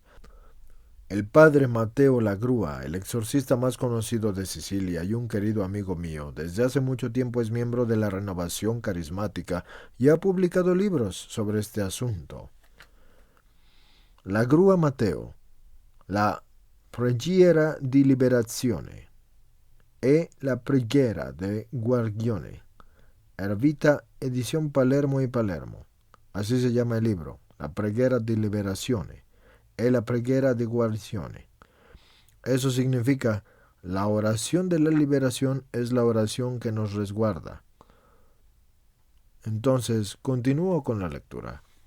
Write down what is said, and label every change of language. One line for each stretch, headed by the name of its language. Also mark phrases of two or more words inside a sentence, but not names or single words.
Spanish: El padre Mateo Lagrua, el exorcista más conocido de Sicilia y un querido amigo mío, desde hace mucho tiempo es miembro de la Renovación Carismática y ha publicado libros sobre este asunto. Lagrua Mateo, la Preghiera di Liberazione e la Preghiera de Guarigione, Ervita, edición Palermo y Palermo. Así se llama el libro, la Preghiera di Liberazione e la Preghiera di Guarigione. Eso significa, la oración de la liberación es la oración que nos resguarda. Entonces, continúo con la lectura.